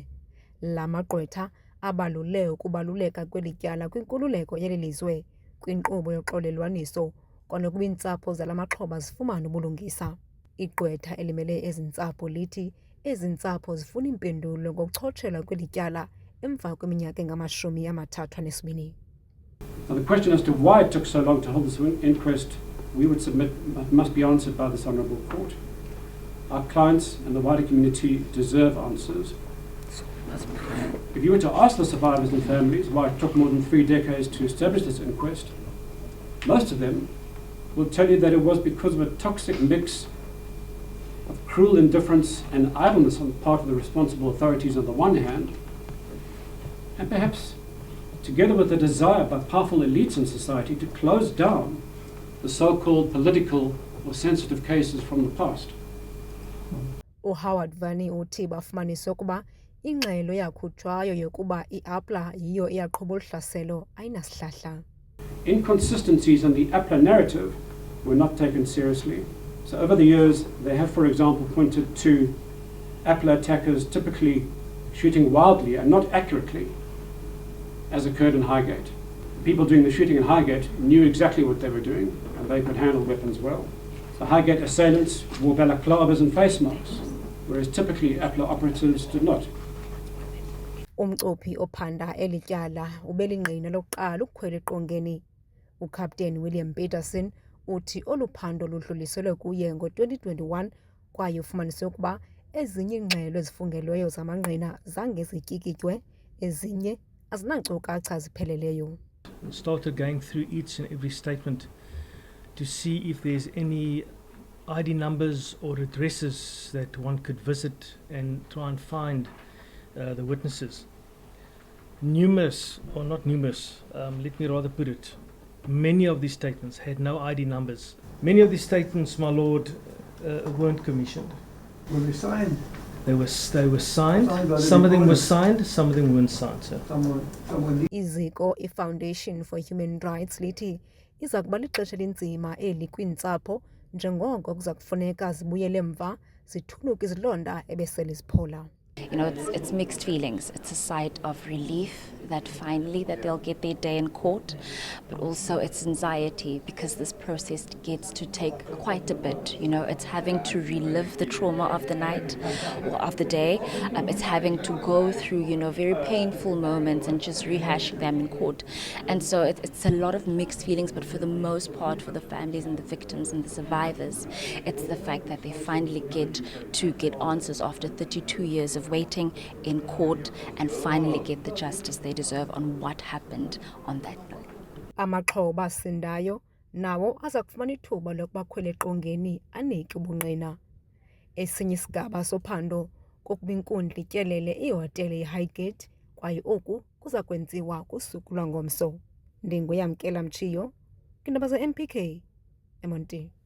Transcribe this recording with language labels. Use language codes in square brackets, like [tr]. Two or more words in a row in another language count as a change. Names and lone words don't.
[xh] La magqwetha abalule ukubaluleka kweli tyala kwinkululeko yeli lizwe, kwinkqubo yoxolelwaniso, kwanokuba iintsapho zala maxhoba zifumane ubulungisa. Igqwetha elimele ezi ntsapho lithi ezi ntsapho zifuna iimpendulo ngokuchotshelwa kweli tyala emva kweminyaka engama-32. [en] Now, the question as to why it took so long to hold this inquest, we would submit, must be answered by this Honourable Court. Our clients and the wider community deserve answers. If you were to ask the survivors and families why it took more than 3 decades to establish this inquest, most of them will tell you that it was because of a toxic mix of cruel indifference and idleness on the part of the responsible authorities on the one hand, and perhaps together with the desire by powerful elites in society to close down the so-called political or sensitive cases from the past. [xh] uHoward Vani uthi bafumanise ukuba ingxelo yakhutshwayo yokuba iAPLA yiyo eyaqhuba uhlaselo ayinasihlahla. [en] Inconsistencies in the APLA narrative were not taken seriously. So over the years, they have, for example, pointed to APLA attackers typically shooting wildly and not accurately, as occurred in Highgate. People doing the shooting in Highgate knew exactly what they were doing, and they could handle weapons well. The Highgate assailants wore balaclavas and face masks, whereas typically APLA operatives did not. [xh] Umcuphi ophanda eli tyala ubelingqina lokuqala ukukhwela eqongeni. Ukapteni William Peterson uthi oluphando ludluliselwe kuye ngo-2021 kwaye ufumanise ukuba ezinye iingxelo ezifungelweyo zamangqina zange zityikitywe, ezinye azinankcukacha zipheleleyo. [en] We started going through each and every statement to see if there's any ID numbers or addresses that one could visit and try and find the witnesses. Numerous, or not numerous, let me rather put it, many of these statements had no ID numbers. Many of these statements, my lord, weren't commissioned. Were they signed? They were signed. Some of them were signed, some of them weren't signed, sir. [xh] Iziko iFoundation for Human Rights lithi iza kuba lixesha elinzima eli kwiintsapho njengoko kuza kufuneka zibuyele emva zithuluke izilonda ebesele ziphola. [en] You know, it's mixed feelings. It's a sight of relief that finally that they'll get their day in court, but also it's anxiety because this process gets to take quite a bit. You know, it's having to relive the trauma of the night or of the day. It's having to go through, you know, very painful moments and just rehashing them in court. And so it's a lot of mixed feelings, but for the most part, for the families and the victims and the survivors, it's the fact that they finally get to get answers after 32 years of waiting in court and finally get the justice they deserve on what happened on that night. [xh] Amaxhoba asindayo nawo aza kufumana ithuba lokuba khwele eqongeni anike ubungqina. Esinye isigaba sophando kokuba inkundla ityelele ihotele iHighgate kwaye oku kuza kwenziwa kusuku lwangomso. Ndinguyamkela Mchiyo, kwiindaba ze-MPK, eMonti.